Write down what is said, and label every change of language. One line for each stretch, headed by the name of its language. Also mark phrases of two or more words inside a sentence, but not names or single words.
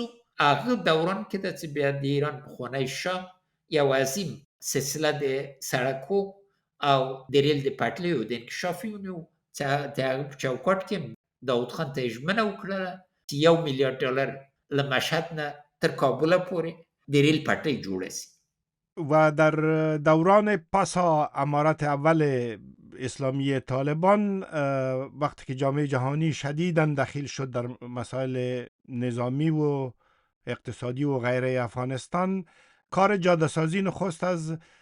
Pashto: هغه دوران کې ده چې بیا د ایران پخوانی شاه یو عظیم سلسله د سړکو او د ریل د پټلیو د انکشاف یې ونیو، چې د هغه په چوکاټ کې داود خان ته یې ژمنه وکړله چې $1 میلیارد له مشهد نه تر کابل پورې د ریل پټلۍ جوړه سي.
Persian: و در دوران پسا امارت اول اسلامی طالبان، وقتی که جامعه جهانی شدیداً دخیل شد در مسائل نظامی و اقتصادی و غیره افغانستان، کار جاده سازی نخست از